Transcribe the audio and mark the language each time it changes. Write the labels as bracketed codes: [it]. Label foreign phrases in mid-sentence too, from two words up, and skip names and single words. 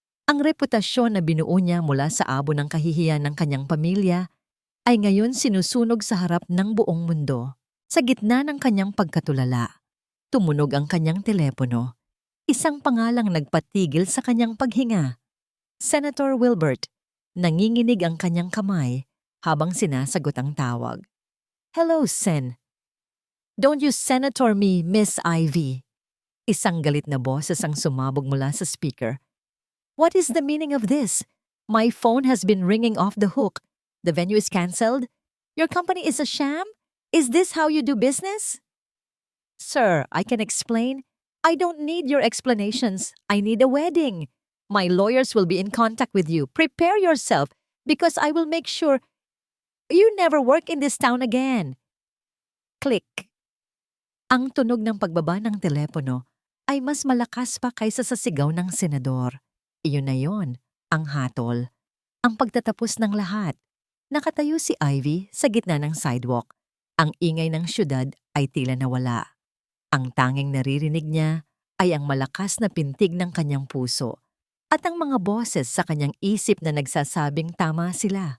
[tl] Ang reputasyon na binuo niya mula sa abo ng kahihiyan ng kanyang pamilya ay ngayon sinusunog sa harap ng buong mundo. Sa gitna ng kanyang pagkatulala, tumunog ang kanyang telepono. Isang pangalang nagpatigil sa kanyang paghinga. Senator Wilbert. Nanginginig ang kanyang kamay habang sinasagot ang tawag. Hello, Sen. [en] Don't you senator me, Miss Ivy. [tl] Isang galit na boses ang sumabog mula sa speaker. [en] What is the meaning of this? My phone has been ringing off the hook. The venue is cancelled? Your company is a sham? Is this how you do business? Sir, I can explain. I don't need your explanations. I need a wedding. My lawyers will be in contact with you. Prepare yourself because I will make sure you never work in this town again. Click. [tl] Ang tunog ng pagbaba ng telepono ay mas malakas pa kaysa sa sigaw ng senador. Iyon na yon, ang hatol. Ang pagtatapos ng lahat. Nakatayo si Ivy sa gitna ng sidewalk. Ang ingay ng syudad ay tila nawala. Ang tanging naririnig niya ay ang malakas na pintig ng kanyang puso at ang mga boses sa kanyang isip na nagsasabing tama sila.